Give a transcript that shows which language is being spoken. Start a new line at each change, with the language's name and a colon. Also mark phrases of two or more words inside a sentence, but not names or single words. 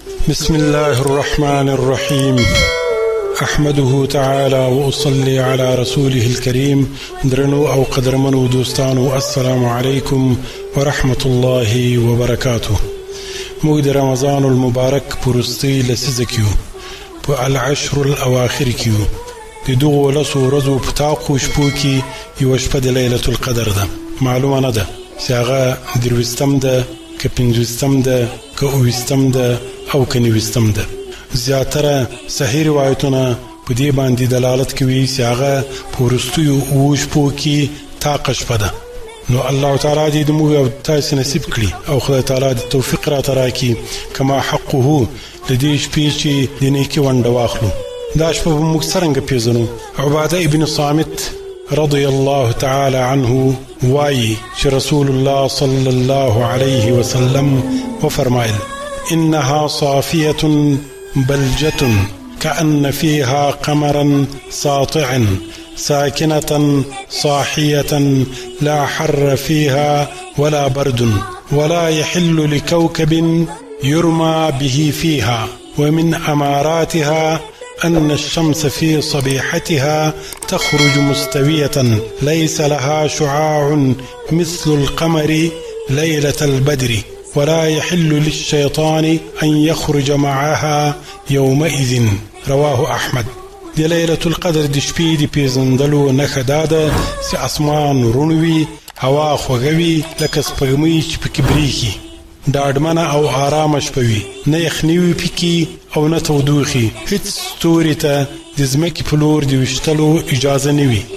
Arabic: بسم الله الرحمن الرحيم. أحمده تعالى وأصلي على رسوله الكريم.
Pashto: درنو أو قدرمنو دوستانو،
Arabic: السلام عليكم ورحمة الله وبركاته.
Pashto: موږ د رمضان المبارک پرستی لسیزه کیو په
Arabic: العشر الاواخر
Pashto: کیو. د دغو لسو ورځو په تاقو شپو کې یوه شپه د لیلة القدر ده. معلومه نه ده چې هغه درویستم ده که پنځویستم ده که اوویستم ده او که نویستم ده. زیاتره صحیح روایتونه په دې باندې دلالت کوي چې هغه په وروستیو اوو شپو کې تاقه شپه ده. نو الله تعالی دې موږ او تاسو نصیب کړي او خدای تعالی دې توفیق راته راکړي
Arabic: کما حقه
Pashto: د دې شپې چې د نیکۍ ونډه واخلو. دا شپه به موږ څرنګه پیژنو؟ عباده ابن صامت
Arabic: رضی الله تعالی عنه
Pashto: وایي چې رسول الله
Arabic: صلی الله علیه وسلم
Pashto: وفرمایل:
Arabic: إنها صافية بلجة كأن فيها قمرا ساطع ساكنة صاحية لا حر فيها ولا برد ولا يحل لكوكب يرمى به فيها. ومن أماراتها أن الشمس في صبيحتها تخرج مستوية ليس لها شعاع مثل القمر ليلة البدر ولا يحل للشيطان أن يخرج معها يومئذ. رواه أحمد.
Pashto: د لیلة القدر د شپې د پیژندلو نښه دا ده چې اسمان روڼ وي، هوا خوږه وي لکه سپوږمۍ چې پکې بریښي، ډاډمنه او آرامه شپه وي، نه یخني وي پکې او نه تودوخي. هیڅ ستوري ته د ځمکې په لور د ویشتلو اجازه نه وي.